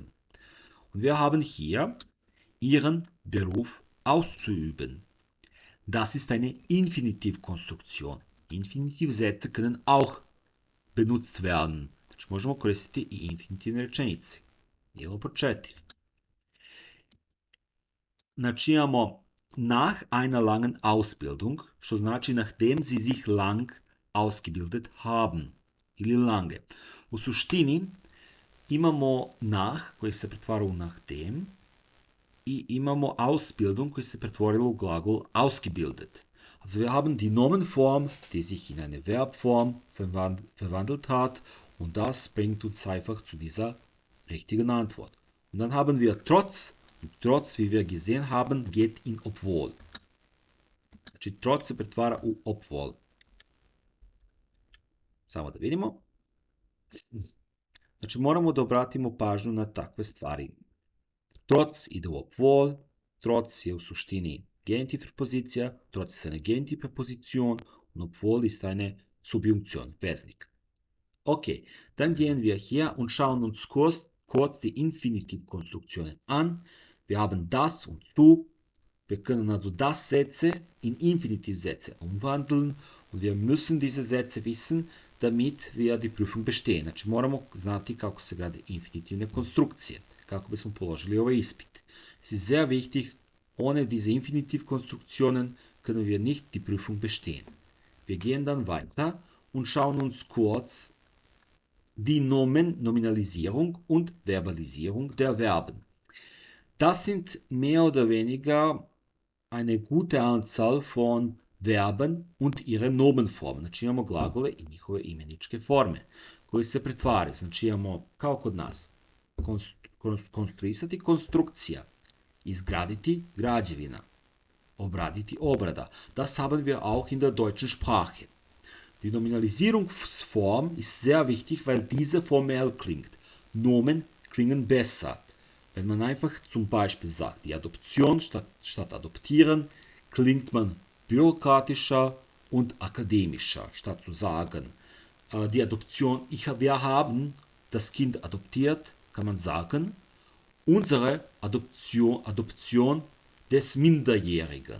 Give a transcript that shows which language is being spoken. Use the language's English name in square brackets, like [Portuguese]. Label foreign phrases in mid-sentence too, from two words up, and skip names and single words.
[German] Und wir haben hier ihren Beruf auszuüben. Das ist eine Infinitivkonstruktion. Infinitivsätze können auch benutzt werden. [Serbian] Znači možemo koristiti i infinitivne rečenice. Idemo po 4. Znači imamo [German] nach einer langen Ausbildung, [Serbian] što znači [German] nachdem sie sich lang ausgebildet haben. [Serbian] Ili lange. U suštini imamo nach koji se pretvara u nachdem i imamo Ausbildung koji se pretvorila u glagol ausgebildet. [German] Also wir haben die Nomenform, die sich in eine Verbform verwandelt hat und das bringt uns einfach zu dieser richtigen Antwort. Und dann haben wir trotz, und trotz, wie wir gesehen haben, geht in obwohl. [Serbian] Znači trotz se pretvara u obwohl. Samo da vidimo. Znači moramo da obratimo pažnju na takve stvari. Trotz ide u obwohl, trotz je u suštini Genitivpreposition, [German] trotz ist eine Genitivpräposition und obwohl ist eine Subjunktion, Wesentlich. Okay, dann gehen wir hier und schauen uns kurz die Infinitivkonstruktionen an. Wir haben das und du. Wir können also das Sätze in Infinitivsätze umwandeln und wir müssen diese Sätze wissen, damit wir die prüfung bestehen. [Serbian] Znači moramo znati kako se grade infinitivne konstrukcije, kako bismo položili ovaj ispit. [German] Es ist sehr wichtig, ohne diese Infinitivkonstruktionen können wir nicht die Prüfung bestehen. Wir gehen dann weiter und schauen uns kurz die Nominalisierung und Verbalisierung der Verben. Das sind mehr oder weniger eine gute Anzahl von Verben und ihre Nomenformen. [Serbian] Znači imamo glagole i njihove imeničke forme koji se pretvaraju. Znači imamo, kao kod nas, konstruisati konstrukcija, izgraditi građevina, obraditi obrada. [German] Das haben wir auch in der deutschen Sprache. Die Nominalisierungsform ist sehr wichtig, weil diese formell klingt. Nomen klingen besser. Wenn man einfach zum Beispiel sagt, die Adoption statt adoptieren, klingt man bürokratischer und akademischer, statt zu sagen, die Adoption, wir haben das Kind adoptiert, kann man sagen, unsere Adoption des Minderjährigen.